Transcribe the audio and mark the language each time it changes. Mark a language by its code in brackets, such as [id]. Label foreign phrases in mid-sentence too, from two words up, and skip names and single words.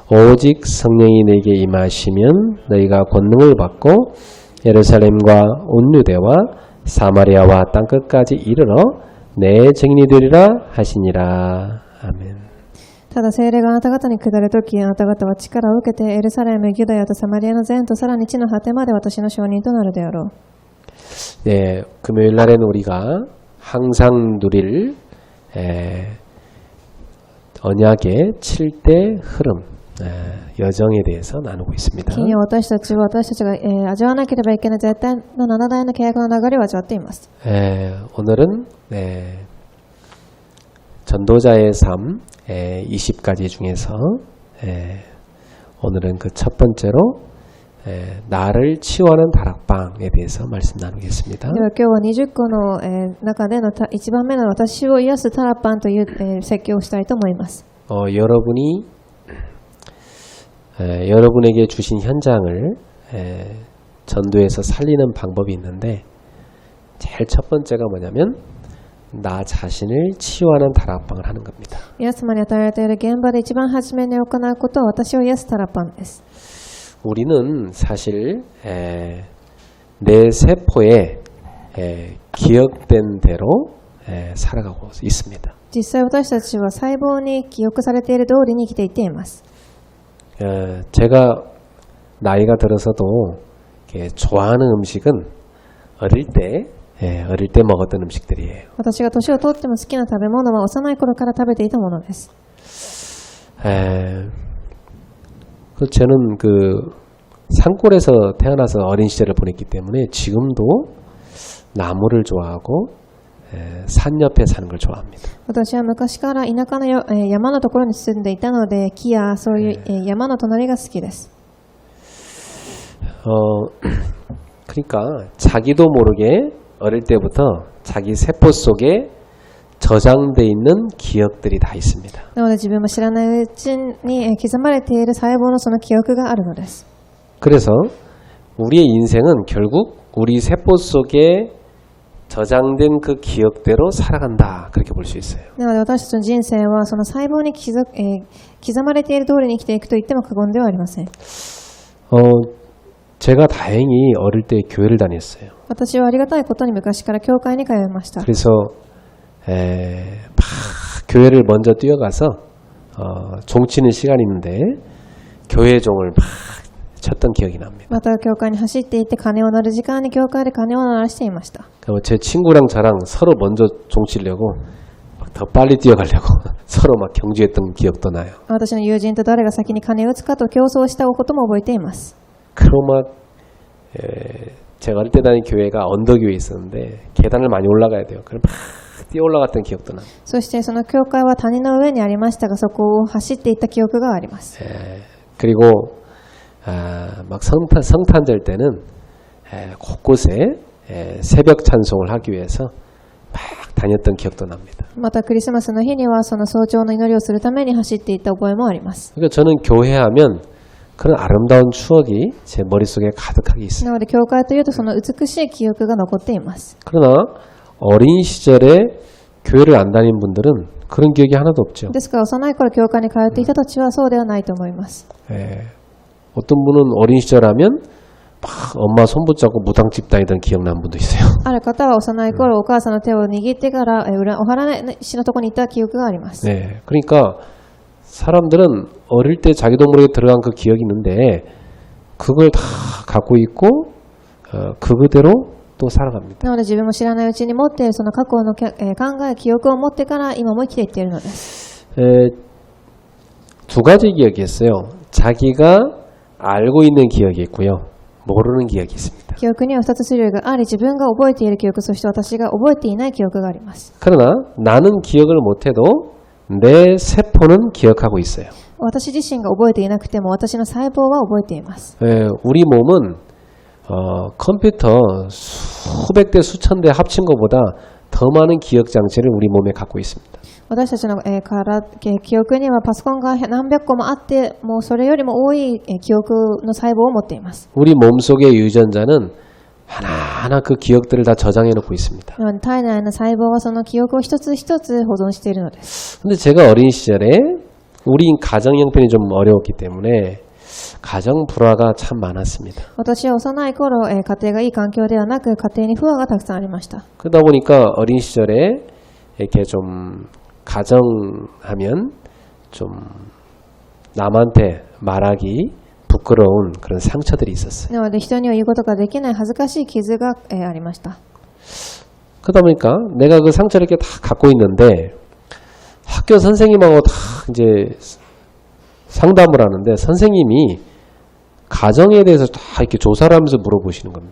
[ko] 오직 성령이 너희에게 임하시면 너희가 권능을 받고 예루살렘과 온 유대와 사마리아와 땅끝까지 이르러 내 증인이 되리라 하시니라. 아멘. [ja] ただ聖霊があなた方に下るとき、あなた方は力を受けてエルサレム、ユダヤとサマリアの全とさらに地の果てまで私の証人となるであろう。 [ko] 네, 금요일 날에는 우리가 항상 누릴 언약의 7대 흐름, 여정에 대해서 나누고 있습니다. [ja] 金曜私たちは私たちが味わわなければいけない絶対の7代の契約の流れを味わっています。 [ko] 오늘은 전도자의 삶 20가지 중에서 오늘은 그 첫 번째로 나를 치유하는 다락방에 대해서 말씀 나누겠습니다. [ja] では今日は20個の中での1番目の私を癒すタラパンという説教をしたいと思います。 [ko] 여러분이 여러분에게 주신 현장을 전도해서 살리는 방법이 있는데 제일 첫 번째가 뭐냐면 나 자신을 치유하는 다락방을 하는 겁니다. [ja] 皆様に与えられている現場で一番初めに行うことは私を癒すタラパンです。 [ko] 우리는 사실 내 세포에 기억된 대로 살아가고 있습니다. [ja] 実際私たちは細胞に記憶されている通りに生きていっています。 [ko] 제가 나이가 들어서도 좋아하는 음식은 어릴 때 먹었던 음식들이에요. [ja] 私が年をとっても好きな食べ物は幼い頃から食べていたものです。 [ko] 저는 그 산골에서 태어나서 어린 시절을 보냈기 때문에 지금도 나무를 좋아하고 산 옆에 사는 걸 좋아합니다. [ja] 私は昔から田舎の山のところに住んでいたので木やそういう山の隣が好きです。 [ko] 그러니까 자기도 모르게 어릴 때부터 자기 세포 속에 저장되어 있는 기억들이 다 있습니다. [ja] なので自分も知らないうちに刻まれている細胞のその記憶があるのです。 [ko] 그래서 우리의 인생은 결국 우리 세포 속에 저장된 그 기억대로 살아간다. 그렇게 볼 수 있어요. [ja] なので私たちの人生はその細胞に刻まれている通りに生きていくと言っても過言ではありません。 [ko] 제가 다행히 어릴 때 교회를 다녔어요. [ja] 私はありがたいことに昔から教会に通いました。 [ko] 그래서 막 교회를 먼저 뛰어가서 종치는 시간이 있는데 교회 종을 막 쳤던 기억이 납니다. [ja] また教会に走っていって鐘を鳴る時間に教会で鐘を鳴らしていました。 [ko] 제 친구랑 저랑 서로 먼저 종치려고 막 더 빨리 뛰어가려고 서로 막 경주했던 기억도 나요. [ja] 私の友人と誰が先に鐘を打つかと競争したことも覚えています。 [ko] 그리고 막 제가 어릴 때 다닌 교회가 언덕 위에 있었는데 계단을 많이 올라가야 돼요. 그럼 막 뛰어 올라갔던 기억도 나요. [ja] そしてその教会は谷の上にありましたがそこを走っていった記憶があります。 [ko] 그리고 막 성탄절 때는 곳곳에 새벽 찬송을 하기 위해서 막 다녔던 기억도 납니다. [ja] またクリスマスの日にはその早朝の祈りをするために走っていった覚えもあります。 [ko] 그러니까 저는 교회하면 그런 아름다운 추억이 제 머릿속에 가득하게 있어요. [ja] なので教会というとその美しい記憶が残っています。 [ko] 그러나 어린 시절에 교회를 안 다닌 분들은 그런 기억이 하나도 없죠. [ja] ですから幼い頃教会に通っていたたちはそうではないと思います。 [ko] 어떤 분은 어린 시절 하면 막 엄마 손 붙잡고 무당집 다니던 기억나는 분도 있어요. [ja] ある方は幼い頃お母さんの手を握ってからお祓い師のところに行った記憶があります。 [ko] 그러니까 사람들은 어릴 때 자기도 모르게 들어간 그 기억이 있는데 그걸 다 갖고 있고 그 그대로 또 살아갑니다. [ja] なので自分も知らないうちに持っているその過去の考え、記憶を持ってから今も生きていっているのです。 [ko] 두 가지 기억이 있어요. 자기가 알고 있는 기억이 있고요. 모르는 기억이 있습니다. [ja] 記憶には2つ種類があり、自分が覚えている記憶、そして私が覚えていない記憶があります。 [ko] 그러나 나는 기억을 못해도 내 세포는 기억하고 있어요. [ja] 私自身が覚えていなくても私の細胞は覚えています。 [ko] 우리 몸은 컴퓨터 수백 대 수천 대 합친 것보다 더 많은 기억 장치를 우리 몸에 갖고 있습니다. [ja] 私たちの記憶にはパソコンが何百個もあって、もうそれよりも多い記憶の細胞を持っています。 [ko] 우리 몸속의 유전자는 하나하나 그 기억들을 다 저장해 놓고 있습니다. [ja] 体内の細胞はその記憶を一つ一つ保存しているのです。 [ko] 근데 제가 어린 시절에 우리 가정 형편이 좀 어려웠기 때문에 가정 불화가 참 많았습니다. [ja] 私は幼い頃、家庭がいい環境ではなく、家庭に不和がたくさんありました。 [ko] 그러다 보니까 어린 시절에 이렇게 좀 가정하면 좀 남한테 말하기 부끄러운 그런 상처들이 있었어요. [ja] なので人には言うことができない恥ずかしい傷が、ありました。 [ko] 그러다 보니까 내가 그 상처를 이렇게 다 갖고 있는데 학교 선생님하고 다 이제 상담을 하는데 선생님이 가정에 대해서 다 이렇게 조사를 하면서 물어보시는 겁니다.